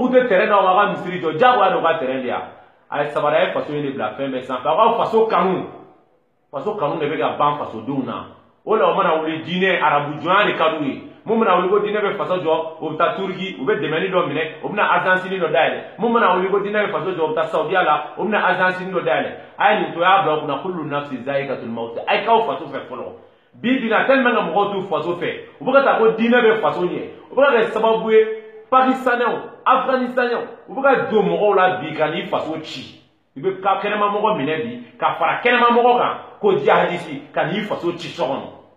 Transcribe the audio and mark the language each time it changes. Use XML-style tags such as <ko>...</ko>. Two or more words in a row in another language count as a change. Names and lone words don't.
<bm>k'u tɛ terrain na u ka misiri jɔ diyagoya de u ka terrain di yan a ye sabara ye faso in de bila fɛn bɛɛ sanfɛ aw ka faso kanu de bɛ ka ban fasodenw na o la o mana wuli diinɛ arabu jɔnya de ka d'u ye mun bɛna wuli ko diinɛ bɛ faso jɔ o bɛ taa turiki u bɛ dɛmɛni dɔ minɛ o bɛna agence dɔ dayɛlɛ mun bɛna wuli ko diinɛ bɛ faso jɔ o bɛ taa saudiya la o bɛna agence dɔ dayɛlɛ a ye nin to y'a bila o kunna</bm> <ar>كل نفس ذائقة الموت</ar> <bm>a ye k'aw faso fɛ fɔlɔ bi bi in na</bm> <fr>tellement que</fr> <bm>mɔgɔw t'u faso fɛ u bɛ ka taa ko diinɛ bɛ faso ɲɛ u bɛ ka kɛ sababu ye pakistanɛw afganistanɛw u bɛ ka don mɔgɔw la bi ka n'i faso ci i bɛ ka kɛnɛmamɔgɔ minɛ bi ka fara kɛnɛmamɔgɔ kan ko jihadisi ka n'i faso ci so kɔnɔ</bm>